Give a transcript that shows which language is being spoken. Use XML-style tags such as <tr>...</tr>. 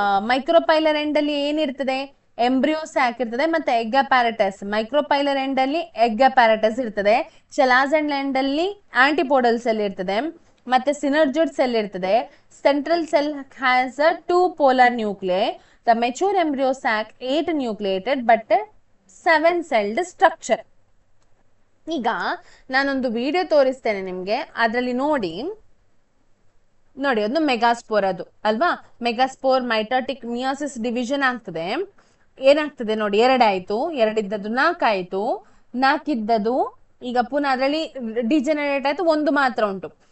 <kn>ಮೈಕ್ರೋಪೈಲರ್ end ಅಲ್ಲಿ ಏನಿರ್ತದೆ? Embryo sack ಇರ್ತದೆ, ಮತ್ತೆ ಎಗ್ ಅಪ್ಯಾರಟಸ್. ಮೈಕ್ರೋಪೈಲರ್ ಎಂಡ್ ಅಲ್ಲಿ ಎಗ್ ಅಪ್ಯಾರಟಸ್ ಇರ್ತದೆ, ಚಲಾಸಲ್ ಎಂಡ್ ಅಲ್ಲಿ ಆಂಟಿಪೋಡಲ್ ಸೆಲ್ ಇರ್ತದೆ, ಮತ್ತೆ ಸಿನರ್ಜಿಡ್ ಸೆಲ್ ಇರ್ತದೆ.</kn> <en>Central cell has 2 polar nuclei. The mature embryo sac 8 nucleated but 7 celled structure.</en> <kn>ಈಗ ನಾನೊಂದು ವಿಡಿಯೋ ತೋರಿಸ್ತೇನೆ ನಿಮ್ಗೆ, ಅದರಲ್ಲಿ ನೋಡಿ ಒಂದು ಮೆಗಾಸ್ಪೋರ್ ಅದು ಅಲ್ವಾ. ಮೆಗಾಸ್ಪೋರ್ ಮೈಟೋಟಿಕ್ ಮಿಯೋಸಿಸ್ ಡಿವಿಷನ್ ಆಗ್ತದೆ. ಏನಾಗ್ತದೆ ನೋಡಿ, 2 ಆಯ್ತು, 2 ಇದ್ದದ್ದು 4 ಆಯ್ತು, 4 ಇದ್ದದ್ದು ಈಗ ಪುನಃ ಅದರಲ್ಲಿ ಡಿಜೆನರೇಟ್ ಆಯ್ತು, 1 ಮಾತ್ರ ಉಂಟು.</kn>